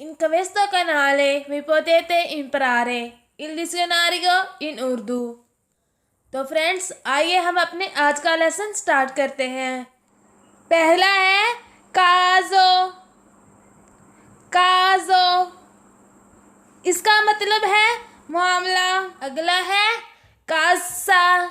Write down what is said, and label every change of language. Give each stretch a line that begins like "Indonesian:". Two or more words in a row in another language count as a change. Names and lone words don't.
Italian: questo canale vi potete imparare il dizionario in उर्दू।
Urdu: تو فرینڈز آئیے ہم اپنے آج کا
English: lesson start
Urdu: کرتے ہیں. پہلا ہے کاجو۔ کاجو اس کا مطلب ہے معاملہ. اگلا ہے کاسا.